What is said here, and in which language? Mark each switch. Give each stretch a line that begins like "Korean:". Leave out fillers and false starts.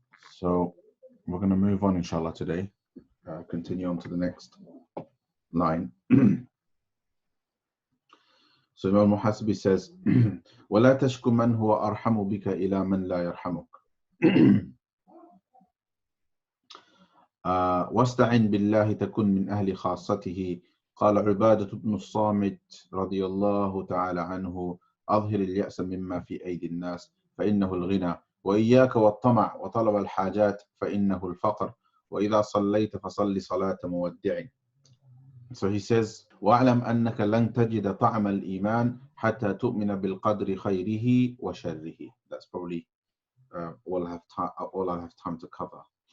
English: So we're going to move on, inshallah, today. Continue on to the next line. So Imam Muhasibi says,
Arabic: وَلَا تَشْكُ مَنْ هُوَ أَرْحَمُ بِكَ إِلَى مَنْ لَا يَرْحَمُكَ واستعن بالله تكن من أهل خاصته. قال عبادة بن الصامت رضي الله تعالى عنه أظهر اليأس مما في أيدي الناس فإنه الغنى وإياك والطمع وطلب الحاجات فإنه الفقر وإذا صليت فصل صلاة مودع.
English: So he says,
Arabic: وَاعْلَمْ أَنَّكَ لَنْ تَجِدَ طَعْمَ الْإِيمَانِ حَتَّى تُؤْمِنَ بِالْقَدْرِ خَيْرِهِ وَشَرِّهِ.
English: That's probably all I have time to cover.